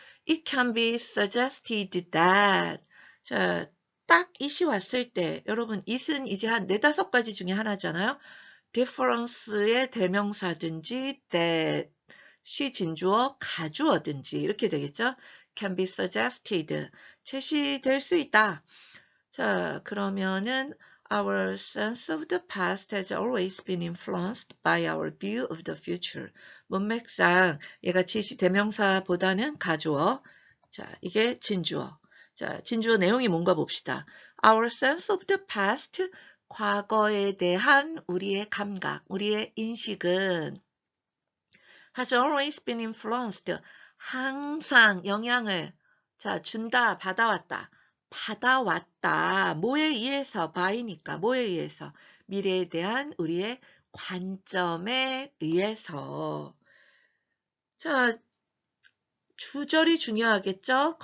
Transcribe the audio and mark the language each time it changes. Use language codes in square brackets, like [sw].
[en] It can be suggested that [ko] 자, 딱 it이 왔을 때 여러분 it은 이제 한 4-5가지 중에 하나잖아요. difference의 대명사든지 that이 진주어, 가주어든지 이렇게 되겠죠. can be suggested 제시될 수 있다. 자, 그러면은 [en] Our sense of the past has always been influenced by our view of the future. [ko] 문맥상 얘가 지시 대명사보다는 가주어. 자, 이게 진주어. 자, 진주어 내용이 뭔가 봅시다. [en] Our sense of the past, [ko] 과거에 대한 우리의 감각, 우리의 인식은 [en] has always been influenced. [ko] 항상 영향을 준다, 받아왔다. 받아왔다. 뭐에 의해서? by니까 뭐에 의해서? 미래에 대한 우리의 관점에 의해서. 자, 주절이 중요하겠죠?